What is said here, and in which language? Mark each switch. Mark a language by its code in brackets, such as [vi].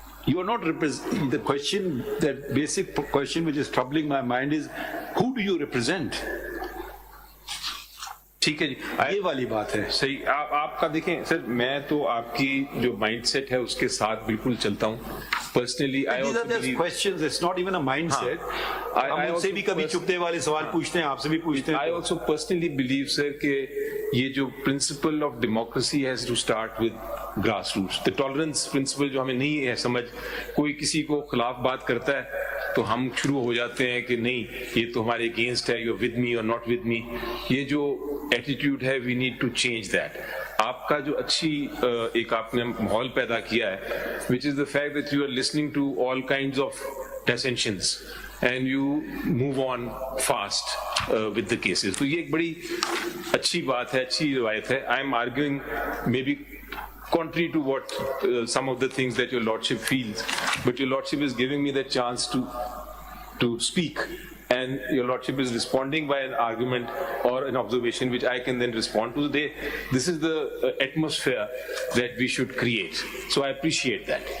[en] You are not the question, that basic question which is troubling my mind is, who do you represent? [ur] ٹھیک ہے جی, یہ والی بات ہے. صحیح. آپ کا دیکھیں سر, میں تو آپ کی جو مائنڈ سیٹ ہے اس کے ساتھ بالکل چلتا ہوں. [en] Personally These are just questions, it's not even a mindset. [ur] ہم ان سے بھی کبھی چپتے والے سوال پوچھتے ہیں, آپ سے بھی پوچھتے ہیں. [en] I also personally believe sir [ur] کہ یہ جو [en] principle of democracy has to start with grassroots. The tolerance principle [ur] جو ہمیں نہیں ہے سمجھ, کوئی کسی کو خلاف بات کرتا ہے تو ہم شروع ہو جاتے ہیں کہ نہیں یہ تو ہمارے اگینسٹ ہے, [en] You with me اور not with me. [ur] یہ جو [en] Attitude ہے, we need to change that. [ur] آپ کا جو اچھی ایک آپ نے ماحول پیدا کیا ہے, [en] which is the fact that you are listening to all kinds of dissensions and you move on fast with the cases. [ur] تو یہ ایک بڑی اچھی بات ہے, اچھی روایت ہے. [en] I am arguing maybe contrary to what some of the things that your lordship feels, but your lordship is giving me the chance to speak, and your lordship is responding by an argument or an observation which I can then respond to. This is the atmosphere that we should create, so I appreciate that.